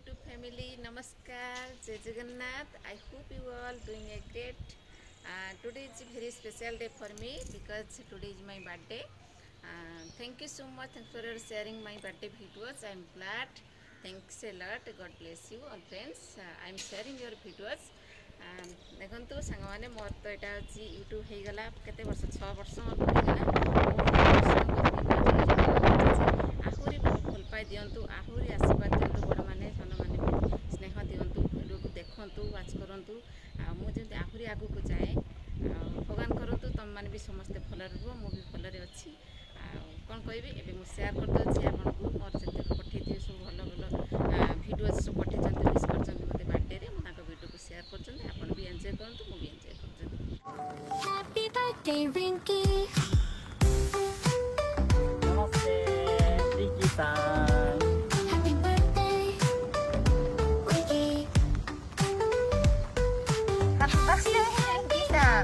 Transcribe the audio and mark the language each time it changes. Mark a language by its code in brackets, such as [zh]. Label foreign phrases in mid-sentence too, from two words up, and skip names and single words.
[en] family, [or] ନମସ୍କାର, ଜୟ ଜଗନ୍ନାଥ. [en] I hope you all doing a great. Today is a very special day for me because today is my birthday. Thank you so much for sharing my birthday videos. I am glad. Thanks a lot. God bless you all friends. I am sharing your videos. [or] ଦେଖନ୍ତୁ ସାଙ୍ଗମାନେ ମୋର ତ ଏଇଟା ହେଉଛି ୟୁଟ୍ୟୁବ୍ ହେଇଗଲା କେତେ ବର୍ଷ 6 ବର୍ଷ ଆହୁରି ଭଲ ପାଇ ଦିଅନ୍ତୁ, ଆହୁରି ଆଶୀର୍ବାଦ ଦିଅନ୍ତୁ, ବଡ଼ମାନେ ସାନମାନେ ସ୍ନେହ ଦିଅନ୍ତୁ, ଭିଡ଼ିଓକୁ ଦେଖନ୍ତୁ, ୱାଚ୍ କରନ୍ତୁ। ଆଉ ମୁଁ ଯେମିତି ଆହୁରି ଆଗକୁ ଯାଏ, ଭଗବାନ କରନ୍ତୁ ତୁମମାନେ ବି ସମସ୍ତେ ଭଲରେ ରୁହ, ମୁଁ ବି ଭଲରେ ଅଛି। ଆଉ କ'ଣ କହିବି, ଏବେ ମୁଁ ସେୟାର କରିଦେଉଛି ଆପଣଙ୍କୁ ମୋର ଯେତେବେଳେ ପଠାଇଥିବେ ସବୁ ଭଲ ଭଲ ଭିଡ଼ିଓ ସବୁ ପଠାଇଛନ୍ତି, ମିସ୍ କରିଛନ୍ତି ମୋତେ ବାର୍ଥଡେରେ, ମୁଁ ତାଙ୍କ ଭିଡ଼ିଓକୁ ସେୟାର କରୁଛନ୍ତି। ଆପଣ ବି ଏନ୍ଜୟ କରନ୍ତୁ, ମୁଁ ବି ଏନ୍ଜୟ କରୁଛନ୍ତି। [en] Happy birthday, Rinky. Namaste, Rinky-san. Happy birthday, Rinky. Happy birthday, Rinky-san.